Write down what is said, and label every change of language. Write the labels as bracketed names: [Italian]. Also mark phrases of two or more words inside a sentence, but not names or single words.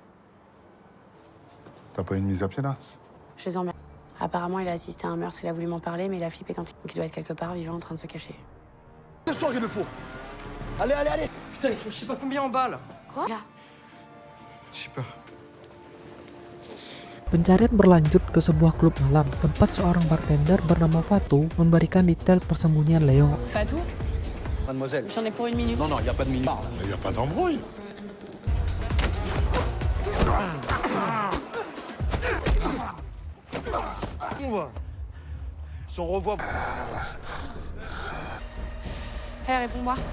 [French] T'as pas une mise à pied là? Je les emmerde. Apparemment, il a assisté à un meurtre, il a voulu m'en parler, mais il a flippé quand il... Donc il doit être quelque part vivant en train de se cacher. Ce soir qu'il le faut. Allez, allez, allez. Putain, ils sont je sais pas combien en bas là. Quoi? Là. J'ai peur. [Indonesian] Pencarian berlanjut ke sebuah klub malam, tempat seorang bartender bernama Fatou memberikan detail persembunyian Leo. [French] Fatou? Mademoiselle. J'en ai pour une minute. Non, non, il n'y a pas de minute. Il y a pas d'embrouille. On va. Si on revoit... Hé, réponds-moi.